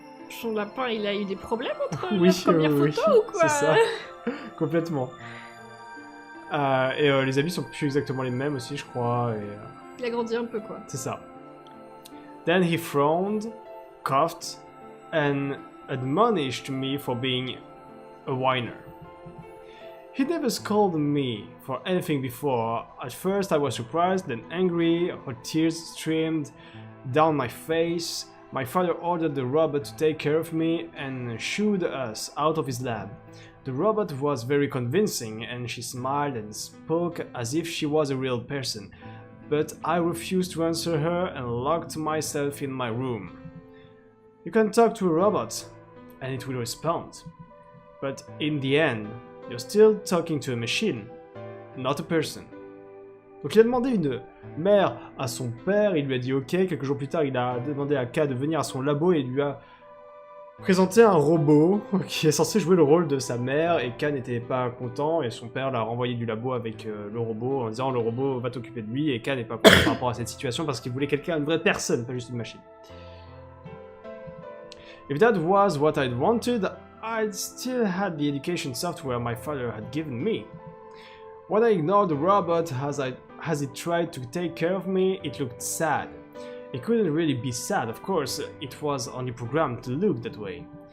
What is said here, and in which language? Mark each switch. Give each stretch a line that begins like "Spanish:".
French: Son lapin, il a eu des problèmes entre Oui, la première oui, photo ou quoi? c'est ça. Complètement. Et les habits sont plus exactement les mêmes aussi, je crois. Il a grandi un peu, quoi. C'est ça.
English: Then he frowned, coughed, and admonished me for being a whiner. He never scolded me for anything before. At first I was surprised, then angry, her tears streamed down my face. My father ordered the robot to take care of me and shooed us out of his lab. The robot was very convincing and she smiled and spoke as if she was a real person, but I refused to answer her and locked myself in my room. You can talk to a robot and it will respond, but in the end, you're still talking to a machine, not a person.
French: Donc il a demandé une mère à son père, il lui a dit ok, quelques jours plus tard il a demandé à K de venir à son labo et il lui a présenté un robot qui est censé jouer le rôle de sa mère et K n'était pas content et son père l'a renvoyé du labo avec le robot en disant le robot va t'occuper de lui et K n'est pas content par rapport à cette situation parce qu'il voulait quelqu'un, une vraie personne, pas juste une machine.
English: If that was what I'd wanted, I'd still had the education software my father had given me. When I ignored the robot as it tried to take care of me, it looked sad. It couldn't really be sad, of course, it was only programmed to look that way.